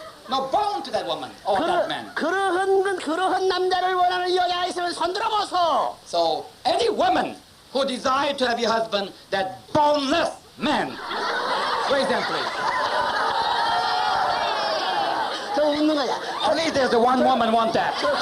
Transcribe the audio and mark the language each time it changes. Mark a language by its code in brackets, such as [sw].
[en] No bone to that woman or that man. [ko] 그러한 남자를 원하는 여자가 있으면 손들어 보소. [en] So any woman who desire to have your husband, that boneless man, raise them please. [ko] 저 웃는 거야. [en] At least there's the one woman want that.